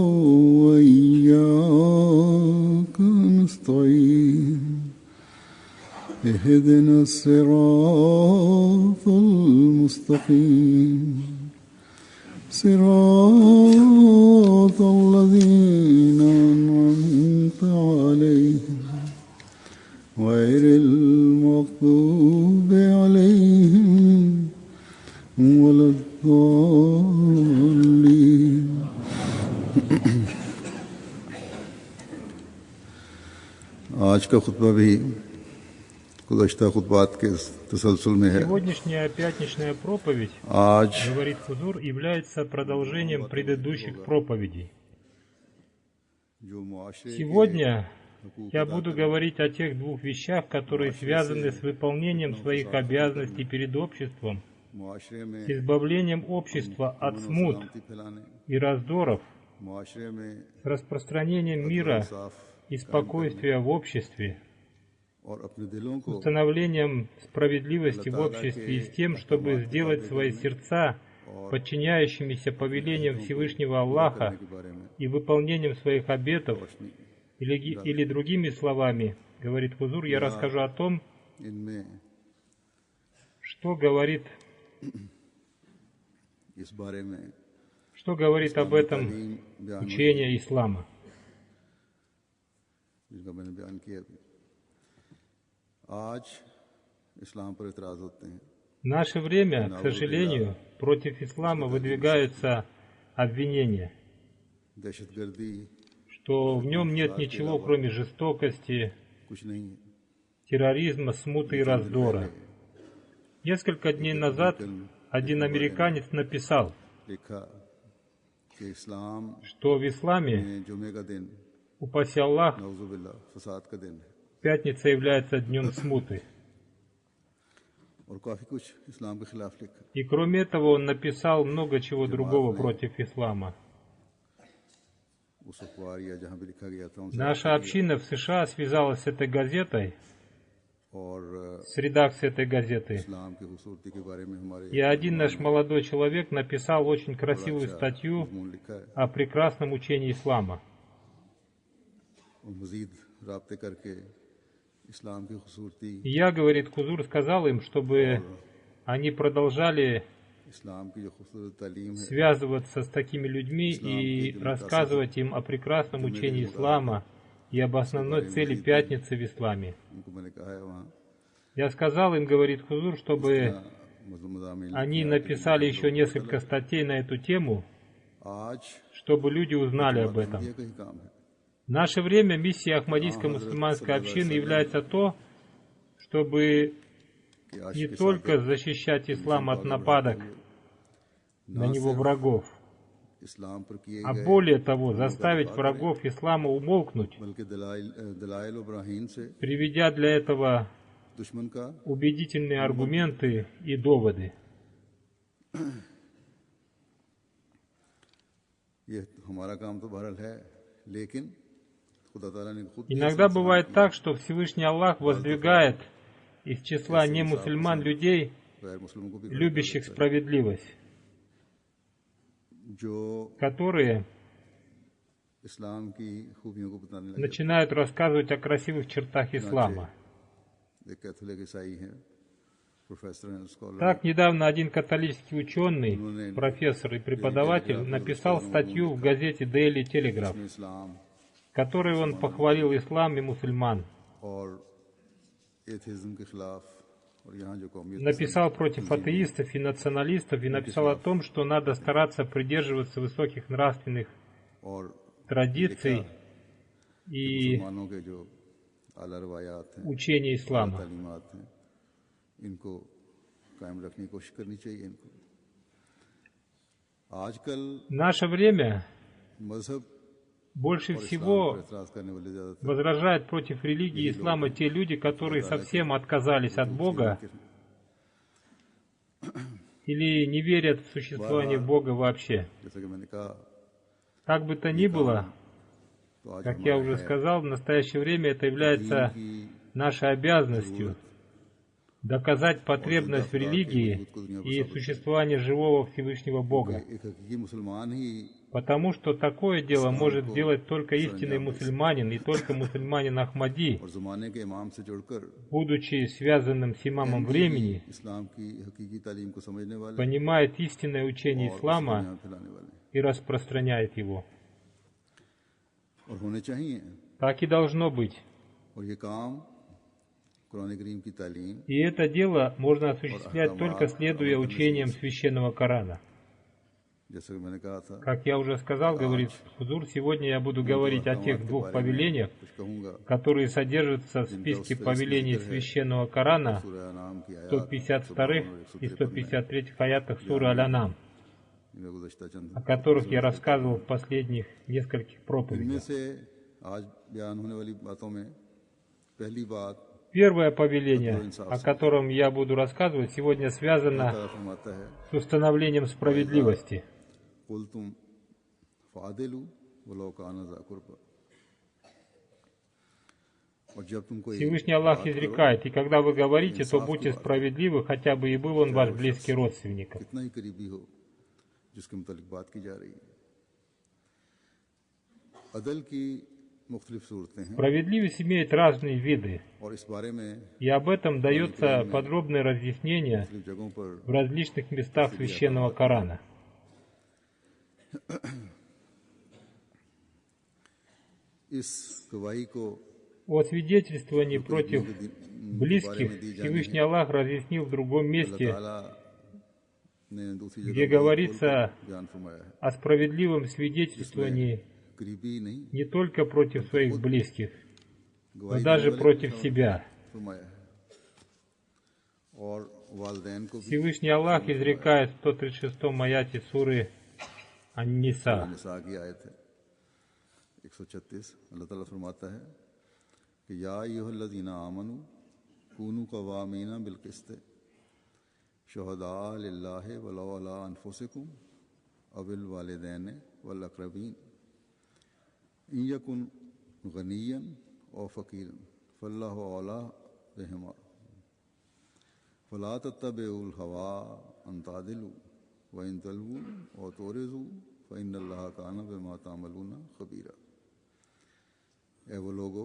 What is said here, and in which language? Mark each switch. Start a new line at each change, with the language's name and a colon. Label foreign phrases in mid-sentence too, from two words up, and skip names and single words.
Arabic: وإياك نستعين اهدنا الصراط المستقيم صراط الذين أنعمت عليهم غير المغضوب عليهم ولا
Urdu: الضالين آج کا خطبہ بھی گزشتہ خطبات کے تسلسل میں ہے.
Russian: Сегодняшняя пятничная проповедь,
Urdu: आज
Russian: говорит Хузур, является продолжением предыдущих проповедей.
Urdu: جو معاشرے کے
Russian: Сегодня
Urdu: हुकूक
Russian: я
Urdu: अदा
Russian: буду
Urdu: करने
Russian: говорить о тех двух вещах, которые связаны с выполнением своих обязанностей перед обществом,
Urdu: मुआशरे
Russian: с
Urdu: में
Russian: избавлением общества от смут
Urdu: سلامتی پھیلانے,
Russian: и раздоров,
Urdu: معاشرے میں
Russian: с распространением мира
Urdu: इंसाफ
Russian: и спокойствия в обществе,
Urdu: اور اپنے دلوں کو
Russian: установлением справедливости в обществе и с тем, чтобы сделать свои сердца подчиняющимися повелениям Всевышнего Аллаха
Urdu: کے بارے میں
Russian: и выполнением своих обетов,
Urdu: रोशनी
Russian: или другими словами, говорит Хузур, я расскажу о том,
Urdu: इनमें
Russian: что говорит
Urdu: اس بارے میں
Russian: об этом
Urdu: تعلیم بیان
Russian: учение ислама.
Urdu: جن کا میں نے بیان کیا ابھی۔ آج اسلام پر اعتراض ہوتے ہیں,
Russian: В наше время, к сожалению, против ислама выдвигаются обвинения,
Urdu: दहशतगर्दी
Russian: что в нем нет ничего, кроме жестокости,
Urdu: کچھ نہیں ہے.
Russian: терроризма, смуты и раздора. Несколько дней назад один американец написал,
Urdu: لکھا کہ اسلام
Russian: что в исламе,
Urdu: میں جمعے کا دن
Russian: упаси Аллах,
Urdu: نعوذباللہ فساد کا دن ہے
Russian: пятница является днем смуты.
Urdu: اور کافی کچھ اسلام کے خلاف لکھا.
Russian: И кроме этого он написал много чего другого против ислама.
Urdu: اس اخبار یا جہاں بھی لکھا گیا تھا ان سے
Russian: Наша община в США связалась с этой газетой,
Urdu: और
Russian: с редакцией этой газеты.
Urdu: اسلام کی خوبصورتی کے بارے میں ہمارے
Russian: И один наш молодой человек написал очень красивую статью
Urdu: مضمون لکھا ہے
Russian: о прекрасном учении ислама.
Urdu: اور مزید رابطے کرکے اسلام کی خوبصورتی
Russian: И я, говорит Хузур, сказал им, чтобы они продолжали
Urdu: اسلام کی جو خوبصورت تعلیم ہے
Russian: связываться с такими людьми и рассказывать им о прекрасном учении ислама и об основной цели пятницы в исламе.
Urdu: ان کو میں نے کہا ہے وہاں
Russian: Я сказал им, говорит Хузур, чтобы
Urdu: मज़ामीन
Russian: они написали еще несколько статей на эту тему,
Urdu: आज
Russian: чтобы люди узнали об этом.
Urdu: یہ کہیں کام ہے
Russian: В наше время миссия Ахмадийской мусульманской общины является то, чтобы
Urdu: کہ آج
Russian: не только защищать ислам от нападок на него врагов,
Urdu: اسلام پر کیے
Russian: а
Urdu: गए
Russian: более того, заставить врагов ислама умолкнуть,
Urdu: بلکہ دلائل اور براہین سے
Russian: приведя для этого
Urdu: دشمن کا
Russian: убедительные аргументы и доводы.
Urdu: یہ ہمارا کام تو بہرحال ہے، لیکن خدا تعالیٰ نے خود
Russian: Иногда бывает так, что Всевышний Аллах воздвигает из числа немусульман людей,
Urdu: غیر مسلموں کو بھی
Russian: любящих справедливость,
Urdu: जो
Russian: которые
Urdu: اسلام کی خوبیوں کو بتانے لگے.
Russian: начинают рассказывать о красивых чертах ислама.
Urdu: ایک کیتھولک عیسائی ہیں، پروفیسر ہیں، اسکالر
Russian: Так, недавно один католический ученый, профессор и преподаватель написал статью в газете Daily Telegraph,
Urdu: ہیں، اسلام
Russian: в которой он похвалил ислам и мусульман.
Urdu: اور ایتھزم کے خلاف اور یہاں جو قومیت
Russian: Написал против атеистов и националистов и написал о том, что надо стараться придерживаться высоких нравственных
Urdu: और
Russian: традиций и
Urdu: مسلمانوں کے جو اعلیٰ روایات ہیں,
Russian: учения ислама.
Urdu: تعلیمات ہیں، ان کو قائم رکھنے کی کوشش کرنی چاہیے ان کو. आजकल
Russian: В наше время
Urdu: मजहब
Russian: больше
Urdu: اور اسلام پر
Russian: всего
Urdu: اعتراض کرنے والے زیادہ تر
Russian: возражают против религии ислама те люди, которые совсем отказались от Бога или не верят в существование Бога вообще.
Urdu: جیسا کہ میں نے کہا
Russian: Как бы то ни было,
Urdu: تو آج
Russian: как я
Urdu: हमारा
Russian: уже
Urdu: है
Russian: сказал, в настоящее время это является
Urdu: कि
Russian: нашей обязанностью доказать потребность в религии и существование живого Всевышнего Бога.
Urdu: ایک حقیقی مسلمان ہی
Russian: Потому что такое дело может сделать только истинный мусульманин и только мусульманин Ахмади,
Urdu: اور زمانے کے امام سے جڑ کر
Russian: будучи связанным с имамом времени,
Urdu: اسلام کی حقیقی تعلیم کو سمجھنے والے
Russian: понимает истинное учение
Urdu: और
Russian: ислама
Urdu: یہاں پھیلانے والے
Russian: и распространяет его.
Urdu: اور ہونے چاہیے
Russian: Так и должно быть.
Urdu: اور یہ کام قرآن کریم کی تعلیم
Russian: И это дело можно осуществлять только следуя учениям Священного Корана.
Urdu: جیسے کہ میں نے کہا تھا
Russian: Как я уже сказал, говорит Хузур, сегодня я буду говорить о тех двух повелениях,
Urdu: کچھ کہوں گا
Russian: которые содержатся в списке повелений Священного Корана,
Urdu: سورہ انعام کی آیت
Russian: 152 и 153 аятах суры Аль-Анам,
Urdu: ان میں گزشتہ چند
Russian: о которых я рассказывал в последних нескольких
Urdu: इनमें
Russian: проповедях.
Urdu: سے آج بیان ہونے والی باتوں میں پہلی بات
Russian: Первое повеление, о котором я буду рассказывать, сегодня связано
Urdu: اللہ فرماتا ہے
Russian: с установлением справедливости.
Arabic: قلتم فاعدلوا ولو كان ذا قربى
Urdu: اور جب تم کوئی
Russian: Всевышний Аллах изрекает, и когда вы говорите, то будьте справедливы, хотя бы и был он ваш близкий родственник.
Urdu: کتنا ہی قریبی ہو جس کے متعلق بات کی جا رہی ہے عدل کی مختلف صورتیں ہیں
Russian: Справедливость имеет разные виды,
Urdu: اور اس بارے میں
Russian: и об этом дается подробное разъяснение
Urdu: مختلف جگہوں پر
Russian: в различных местах Священного Корана.
Urdu: اس گواہی کو
Russian: О свидетельствовании против близких Всевышний Аллах разъяснил в другом месте,
Urdu: تعالیٰ نے دوسری
Russian: где
Urdu: जगह
Russian: говорится
Urdu: بیان فرمایا ہے
Russian: о справедливом свидетельствовании
Urdu: قریبی نہیں
Russian: не только против своих близких, но
Urdu: गवाही
Russian: даже
Urdu: دینے والے
Russian: против
Urdu: को
Russian: себя.
Urdu: فرمایا ہے اور والدین کو بھی
Russian: Всевышний Аллах изрекает в 136-м аяте суры Ан-Ниса.
Urdu: نساء کی آیت ہے 136 اللہ تعالیٰ فرماتا ہے کہ
Arabic: يا أيها الذين آمنوا كونوا قوامين بالقسط شهداء لله ولو على أنفسكم أو الوالدين والأقربين إن يكن غنيا أو فقيرا فالله أولى بهما فلا تتبعوا الهوى أن تعدلوا وإن تلووا أو تعرضوا فإن الله كان بما تعملون خبيرا
Urdu: اے وہ لوگو